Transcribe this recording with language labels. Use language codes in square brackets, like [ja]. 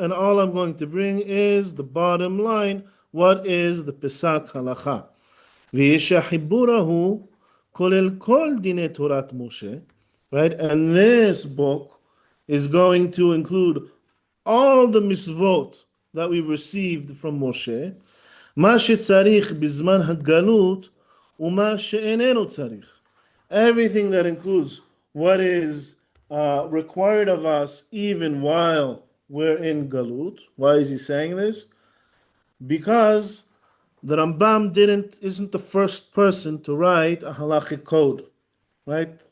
[en] And all I'm going to bring is the bottom line. What is the Pesak halacha? [he] V'yesha hiburahu kolel kol dine Torat Moshe. [en] Right? And this book is going to include all the mitzvot that we received from Moshe. [he] מה שצריך בזמן הגלות ומה שאיננו צריך. [en] Everything that includes what is required of us even while we're in galut. Why is he saying this? Because the Rambam isn't the first person to write a halachic code, right?